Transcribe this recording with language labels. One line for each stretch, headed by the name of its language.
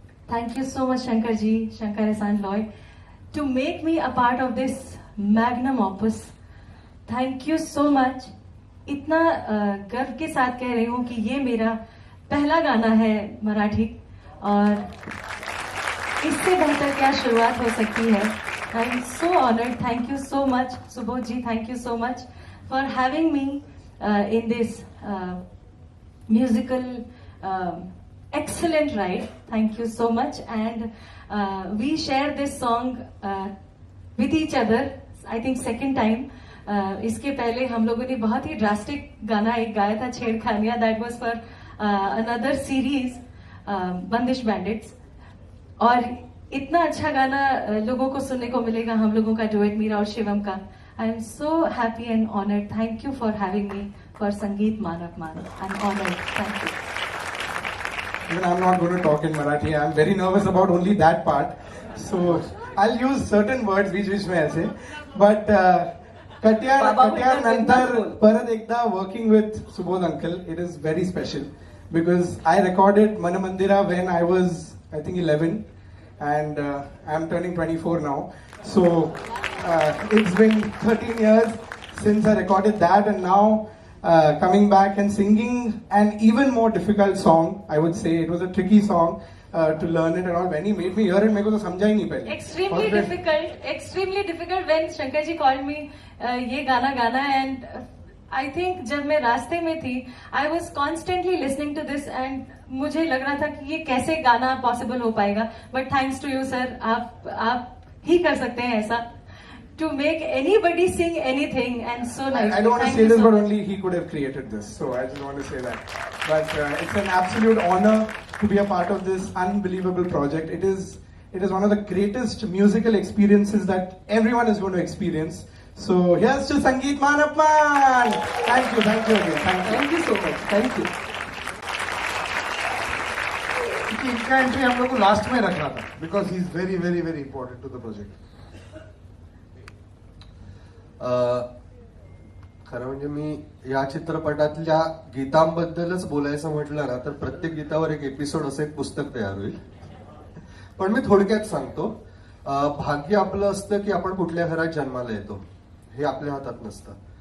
English: Thank you so much Shankar ji, Shankar Ehsaan Loy, to make me a part of this magnum opus. Thank you so much.
Hindi: इतना गर्व के साथ कह रही हूँ कि ये मेरा पहला गाना है मराठी, और इससे बेहतर क्या शुरुआत हो सकती है.
English: I am so honoured. Thank you so much Subodh ji, thank you so much for having me in this musical excellent ride. Thank you so much. And we share this song with each other, I think second time.
Hindi: इसके पहले हम लोगों ने बहुत ही drastic गाना एक गाया था, छेड़खानियां.
English: That was for another series Bandish bandits.
Hindi: और इतना अच्छा गाना लोगों को सुनने को मिलेगा हम लोगों का डुएट, मीरा और शिवम का.
English: I am so happy and honored. Thank you for having me for Sangeet Man Apman. I'm honored. Thank you. Even I'm not going to talk in Marathi. I'm very nervous about only that part. So I'll use certain words which may say. But
Marathi: Katyar Nantar Parad Ekda
English: working with Subodh uncle, it is very special because I recorded Manamandira when I was I think 11 and I'm turning 24 now. So it's been 13 years since I recorded that, and now coming back and singing an even more difficult song. I would say it was a tricky song to learn it and all. When he made me hear it,
Hindi: मेरे को तो समझा ही नहीं पहले.
English: Extremely difficult when Shankar ji called me
Hindi: ये गाना गाना,
English: and I think
Hindi: जब मैं रास्ते में थी,
English: I was constantly listening to this and
Hindi: मुझे लग रहा था कि ये कैसे गाना possible हो पाएगा.
English: But thanks to you sir,
Hindi: आप ही कर सकते हैं ऐसा.
English: To make anybody sing anything, and so nice. I don't want to say this, but only he could have created this. So I just want to say that. But it's an absolute honor to be a part of this unbelievable project. It is one of the greatest musical experiences that everyone is going to experience. So here's to Sangeet Man Apman. Thank you again. Thank you so much. Thank you.
Hindi: इनका entry हम लोग को last में रखना था
English: because he is very very very important to the project.
Marathi: खरं म्हणजे मी या चित्रपटातल्या गीतांबद्दलच बोलायचं म्हटलं ना तर प्रत्येक गीतावर एक एपिसोड असं एक पुस्तक तयार होईल. पण मी थोडक्यात सांगतो. भाग्य आपलं असतं की आपण कुठल्या घरात जन्माला येतो हे आपल्या हातात नसतं.